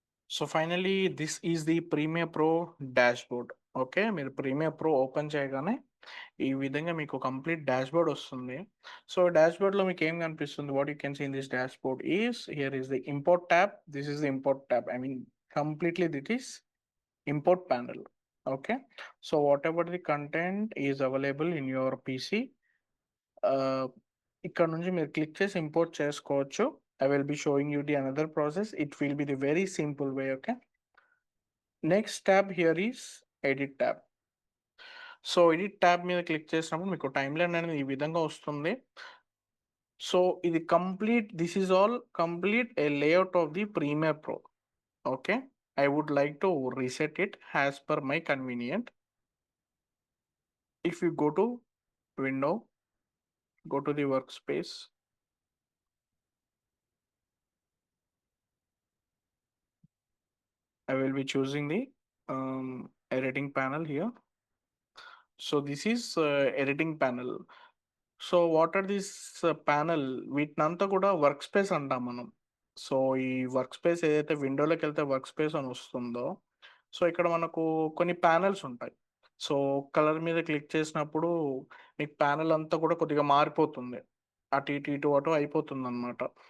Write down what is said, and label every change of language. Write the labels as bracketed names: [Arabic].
[English] So finally this is the Premiere Pro dashboard. [Telugu] Okay, మీరు Premiere Pro open చేయగానే ఈ విధంగా మీకు కంప్లీట్ డాష్బోర్డ్ వస్తుంది. సో డాష్బోర్డ్లో మీకు ఏం కనిపిస్తుంది? [English] What you can see in this dashboard is here is the import tab. This is the import tab. Completely that is import panel. Okay, so whatever the content is available in your PC, [Telugu] ఇక్కడ నుంచి మీరు click చేసి import చేసుకోవచ్చు. [English] I will be showing you the another process. It will be the very simple way. Okay, next tab here is edit tab. [Telugu] So edit tab మీద click చేసినప్పుడు మీకు time line అనేది ఈ విధంగా వస్తుంది. [English] so [Telugu] ఇది complete, [English] This is all complete a layout of the Premiere Pro. Okay, I would like to reset it as per my convenient. If you go to window, go to the workspace, I will be choosing the editing panel here. So this is editing panel. [Telugu] So [English] what are this panel, [Telugu] వీటినంతా కూడా work space అంటాం మనం. So ఈ work space ఏదైతే విండోలోకి వెళ్తే work space అని వస్తుందో, so ఇక్కడ మనకు కొన్ని ప్యానల్స్ ఉంటాయి. సో కలర్ మీద క్లిక్ చేసినప్పుడు మీకు ప్యానల్ అంతా కూడా కొద్దిగా మారిపోతుంది, అటు ఇటు ఇటు అటు అయిపోతుంది అనమాట.